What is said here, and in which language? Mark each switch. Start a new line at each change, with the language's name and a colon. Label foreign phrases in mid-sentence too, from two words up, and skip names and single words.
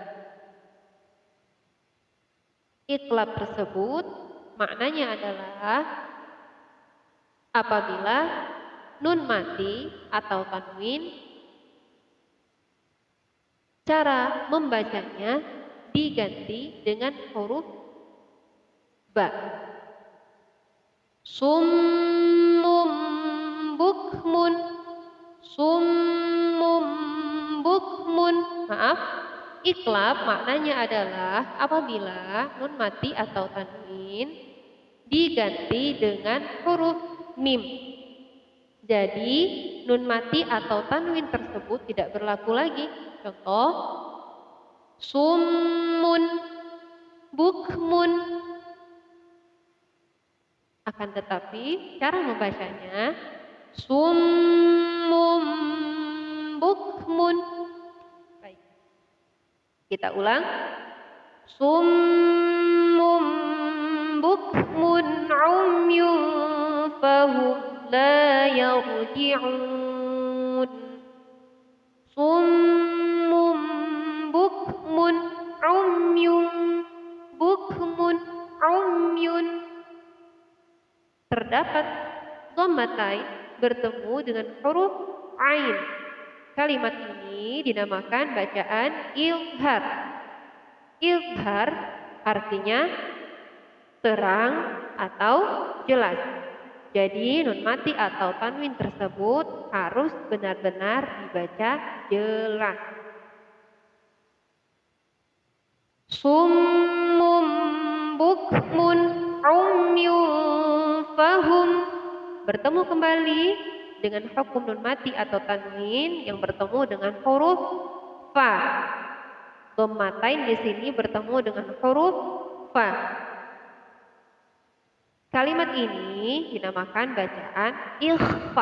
Indonesian: Iqlab tersebut maknanya adalah apabila nun mati atau tanwin Cara membacanya diganti dengan huruf ba.
Arabic: صم بكم صم بكم.
Indonesian: Maaf, iklab maknanya adalah apabila nun mati atau tanwin diganti dengan huruf mim. Jadi nun mati atau tanwin tersebut tidak berlaku lagi.
Arabic: Contoh, صم بكم.
Indonesian: Akan tetapi cara membacanya
Arabic: صم بكم.
Indonesian: Baik. Kita ulang.
Arabic: صم بكم عمي فهم لا يرجعون. صم بكم عمي بكم عمي.
Indonesian: Terdapat dhammatain bertemu dengan huruf ain. Kalimat ini dinamakan bacaan ilhar. Ilhar artinya terang atau jelas. Jadi nun mati atau tanwin tersebut harus benar-benar dibaca jelas.
Arabic: صم بكم عمي فهم.
Indonesian: Bertemu kembali dengan hukum nun mati atau tanwin yang bertemu dengan huruf fa. Dhammatain di sini bertemu dengan huruf fa. Kalimat ini dinamakan bacaan ikhfa.